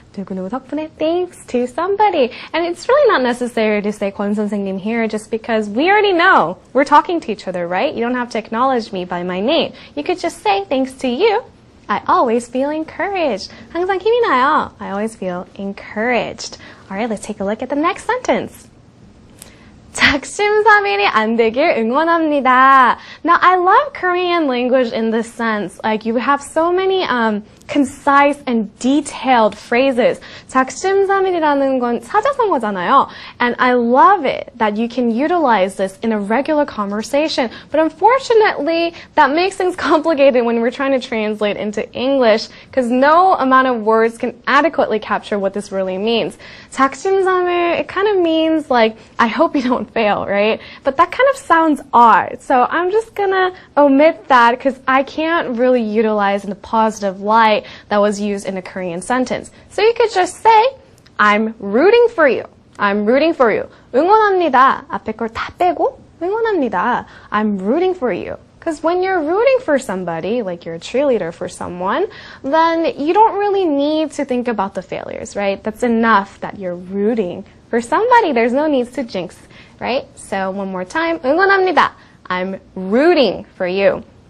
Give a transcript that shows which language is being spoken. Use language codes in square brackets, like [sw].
[ko] 누구누구 덕분에 [en] thanks to somebody. And it's really not necessary to say 권 선생님 here just because we already know. We're talking to each other, right? You don't have to acknowledge me by my name. You could just say thanks to you, I always feel encouraged. [ko] 항상 힘이 나요. [en] I always feel encouraged. All right, let's take a look at the next sentence. [ko] 작심삼일이 안 되길 응원합니다. [en] Now, I love Korean language in this sense. Like, you have so many concise and detailed phrases. [ko] 작심삼일이라는 건 사자성어잖아요. [en] And I love it that you can utilize this in a regular conversation. But unfortunately, that makes things complicated when we're trying to translate into English because no amount of words can adequately capture what this really means. 작심삼일, it kind of means like, I hope you don't fail, right? But that kind of sounds odd. So I'm just gonna omit that because I can't really utilize in a positive light that was used in a Korean sentence. So you could just say, I'm rooting for you. I'm rooting for you. [ko] 응원합니다. 앞에 걸 다 빼고 응원합니다. [en] I'm rooting for you. Because when you're rooting for somebody, like you're a cheerleader for someone, then you don't really need to think about the failures, right? That's enough that you're rooting for somebody. There's no need to jinx, right? So one more time, [ko] 응원합니다. [en] I'm rooting for you.